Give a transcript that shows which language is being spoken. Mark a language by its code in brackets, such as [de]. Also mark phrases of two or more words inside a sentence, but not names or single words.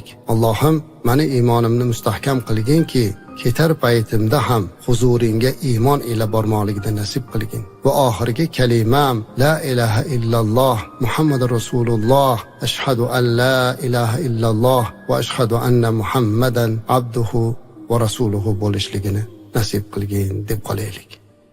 [uz] Allohim, meni iymonimni mustahkam qilginki, ketar paytimda ham huzuringga iymon ila bormoqlikni nasib qilgin. Va oxirgi kalimam [ar] لا إله إلا الله محمد رسول الله، أشهد أن لا إله إلا الله وأشهد أن محمدا عبده ورسوله [uz] bo'lishligini nasib qilgin deb qolaylik.